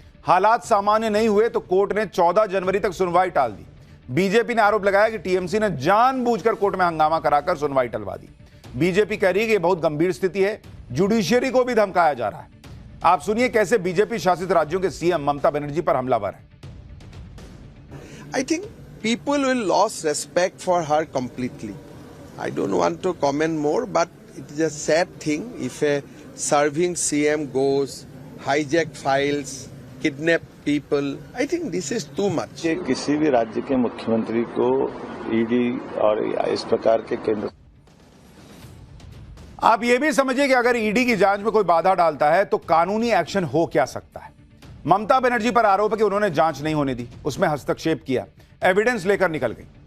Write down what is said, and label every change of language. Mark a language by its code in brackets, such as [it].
[hi] हालात सामान्य नहीं हुए तो कोर्ट ने 14 जनवरी तक सुनवाई टाल दी। बीजेपी ने आरोप लगाया कि टीएमसी ने जानबूझकर कोर्ट में हंगामा कराकर सुनवाई टलवा दी। बीजेपी कह रही है कि यह बहुत गंभीर स्थिति है, जुडिशियरी को भी धमकाया जा रहा है। आप सुनिए कैसे बीजेपी शासित राज्यों के सीएम ममता बनर्जी पर हमलावर है। [en] I think people will lose respect for her completely. I don't want to comment more, but it is a sad thing if a serving CM goes, hijack files, kidnap people. I think this is too much. [hi] किसी भी राज्य के मुख्यमंत्री को ED और इस प्रकार के केंद्र। आप यह भी समझिए कि अगर ईडी की जांच में कोई बाधा डालता है तो कानूनी एक्शन हो क्या सकता है। ममता बनर्जी पर आरोप है कि उन्होंने जांच नहीं होने दी, उसमें हस्तक्षेप किया, एविडेंस लेकर निकल गई।